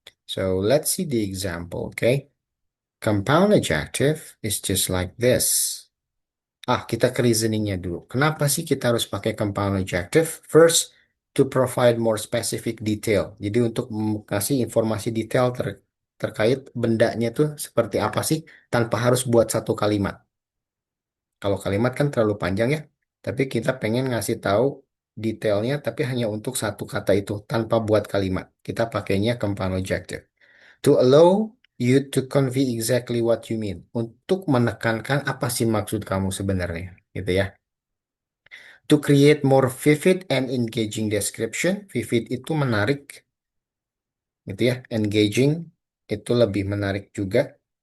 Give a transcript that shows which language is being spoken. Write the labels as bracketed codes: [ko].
[en] So, let's see the example, okay? Compound adjective is just like this. [id] Kita ke reasoningnya dulu. Kenapa sih kita harus pakai compound adjective? [en] First, to provide more specific detail. [id] Jadi untuk kasih informasi detail terkait bendanya tuh seperti apa sih tanpa harus buat satu kalimat. Kalau kalimat kan terlalu panjang ya. Tapi kita pengen ngasih tahu detailnya tapi hanya untuk satu kata itu tanpa buat kalimat. Kita pakainya compound adjective. [en] To allow you to convey exactly what you mean. [id] Untuk menekankan apa sih maksud kamu sebenarnya. Gitu ya. [en] To create more vivid and engaging description. [id] Vivid itu menarik. Gitu ya. Engaging itu lebih menarik juga.